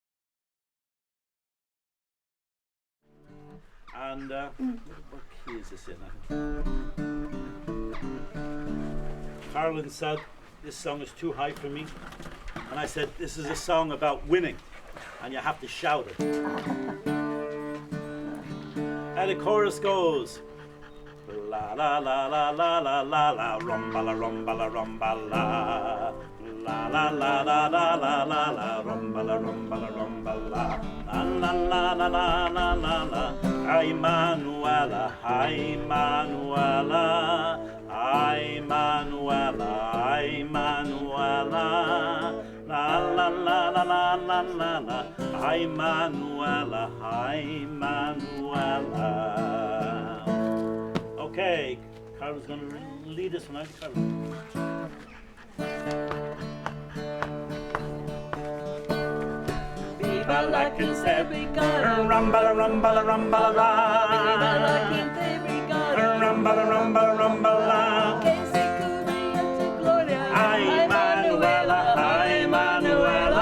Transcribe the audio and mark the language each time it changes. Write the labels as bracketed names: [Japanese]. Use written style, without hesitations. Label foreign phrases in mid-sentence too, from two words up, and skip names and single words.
[English] And what key is this in? Carolyn said this song is too high for me, and I said this is a song about winning, and you have to shout it. And the chorus goes la la la la la la la la rumba la rumba la rumba la la la la la la la la la rumba la rumba la rumba la la la la la la la la. Ay Manuela, ay Manuela, ay Manuela, ay Manuela, la la la la la la la la. Ay Manuela, ay Manuela. Okay, Carol's gonna lead us tonight. Carol. [Spanish] Viva la Quinta Brigada, rumba la rumba la rumba la. Viva la Quinta Brigada, rumba la rumba la rumba la. Que se cubría tu gloria, ay Manuela, ay Manuela.